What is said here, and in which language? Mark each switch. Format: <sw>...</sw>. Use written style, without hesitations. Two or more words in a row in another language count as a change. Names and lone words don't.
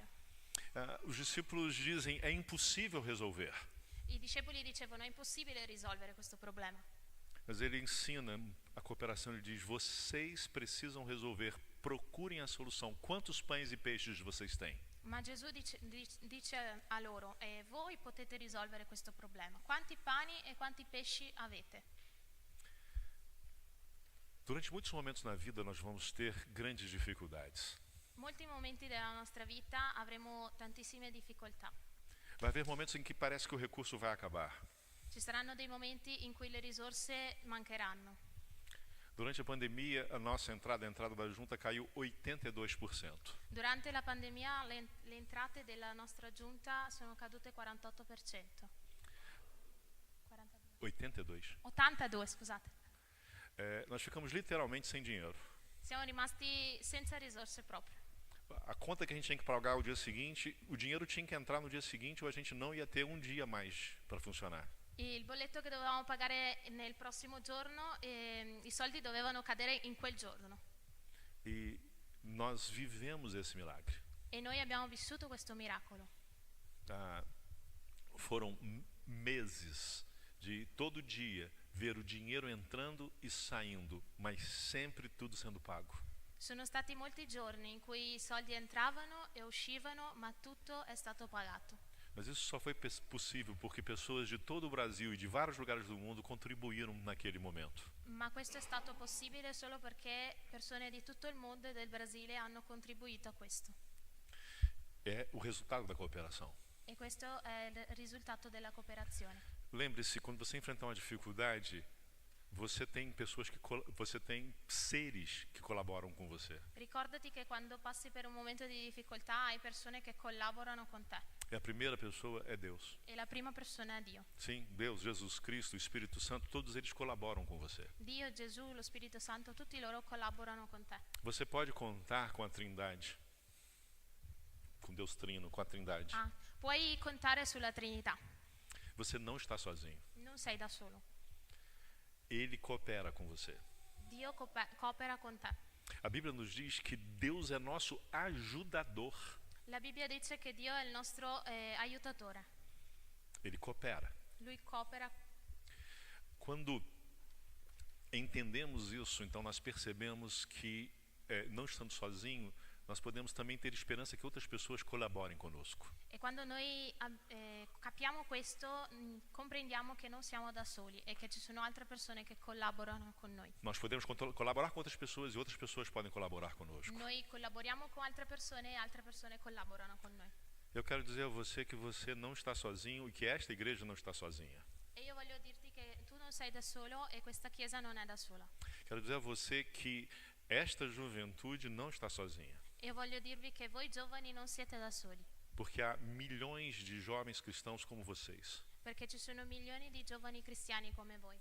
<pt>Os discípulos dizem, é impossível resolver.</pt> <it>I discepoli dicevano è impossibile risolvere questo problema.</it> <pt>Mas ele ensina a cooperação, ele diz, vocês precisam resolver, procurem a solução. Quantos pães e peixes vocês têm?</pt> <it>Ma Gesù dice a loro, voi potete risolvere questo problema. Quanti pani e quanti pesci avete?</it> <pt>Durante muitos momentos na vida nós vamos ter grandes dificuldades.</pt> <it>Molti momenti della nostra vita avremo tantissime difficoltà.</it> <pt>Vai haver momentos em que parece que o recurso vai acabar.</pt> <it>Ci saranno dei momenti in cui le risorse mancheranno.</it> <pt>Durante a pandemia, a entrada da junta caiu 82%.</pt> <it>Durante la pandemia le entrate della nostra giunta sono cadute 48%. 82, scusate.</it> <pt>Nós ficamos literalmente sem dinheiro.</pt> <it>Siamo rimasti senza risorse proprio.</it> <pt>A conta que a gente tinha que pagar o dia seguinte, o dinheiro tinha que entrar no dia seguinte ou a gente não ia ter um dia mais para funcionar.</pt> <it>Il bolletto che dovevamo pagare nel prossimo giorno, i soldi dovevano cadere in quel giorno.</it> <pt>E nós vivemos esse milagre.</pt> <it>E noi abbiamo vissuto questo miracolo.</it> <pt>Foram meses de todo dia ver o dinheiro entrando e saindo, mas sempre tudo sendo pago.</pt> <it>Sono stati molti giorni in cui i soldi entravano e uscivano, ma tutto è stato pagato.</it> <pt>Mas isso só foi possível porque pessoas de todo o Brasil e de vários lugares do mundo contribuíram naquele momento.</pt> <it>Ma questo è stato possibile solo perché persone di tutto il mondo e del Brasile hanno contribuito a questo.</it> <pt>É o resultado da cooperação.</pt> <it>E questo è il risultato della cooperazione.</it> <pt>Lembre-se, quando você enfrentar uma dificuldade, você tem seres que colaboram com você.</pt> <it>Ricordati che quando passi per un momento di difficoltà hai persone che collaborano con te.</it> <pt>E a primeira pessoa é Deus.</pt> <it>E la prima persona è Dio.</it> <pt>Sim, Deus, Jesus Cristo, o Espírito Santo, todos eles colaboram com você.</pt> <it>Dio, Gesù, lo Spirito Santo, tutti loro collaborano con te.</it> <pt>Você pode contar com a Trindade, com Deus Trino, com a Trindade.</pt> <it>Puoi contare sulla Trinità.</it> <pt>Você não está sozinho.</pt> <it>Non sei da solo.</it> <pt>Ele coopera com você.</pt> <it>Dio coopera con te.</it> <pt>A Bíblia nos diz que Deus é nosso ajudador.</pt> <it>La Bibbia dice che Dio è il nostro aiutatore.</it> <pt>Ele coopera.</pt> <it>Lui coopera.</it> <pt>Quando entendemos isso, então nós percebemos que não estando sozinho, nós podemos também ter esperança que outras pessoas colaborem conosco.</pt> <it>E quando noi capiamo questo, comprendiamo che non siamo da soli e che ci sono altre persone che collaborano con noi.</it> <pt>Nós podemos colaborar com outras pessoas e outras pessoas podem colaborar conosco.</pt> <it>Noi collaboriamo con altre persone e altre persone collaborano con noi.</it> <pt>Eu quero dizer a você que você não está sozinho e que esta igreja não está sozinha.</pt> <it>E io voglio dirti che tu non sei da solo e questa chiesa non è da sola.</it> <pt>Quero dizer a você que esta juventude não está sozinha.</pt> <it>Io voglio dirvi che voi giovani non siete da soli.</it> <pt>Porque há milhões de jovens cristãos como vocês.</pt> <it>Perché ci sono milioni di giovani cristiani come voi.</it>